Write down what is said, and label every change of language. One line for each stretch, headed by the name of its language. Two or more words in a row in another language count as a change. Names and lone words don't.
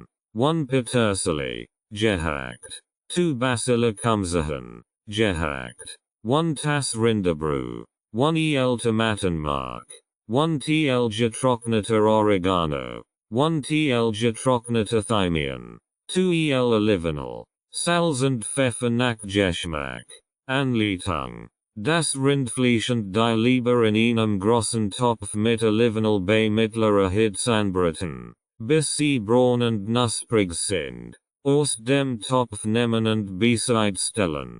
German: 1 Petersilie, gehackt. 2 Basilikumzehen, gehackt. 1 Tass Rinderbrühe. 1 El Tomatenmark. 1 TL getrockneter Oregano. 1 TL getrockneter Thymian. 2 El Olivenöl. Salz und Pfeffer nach Geschmack. Anleitung: Das Rindfleisch und die Leber in einem großen Topf mit Olivenöl bei mittlerer Hitze anbraten, bis sie braun und knusprig sind. Aus dem Topf nehmen und beiseite stellen.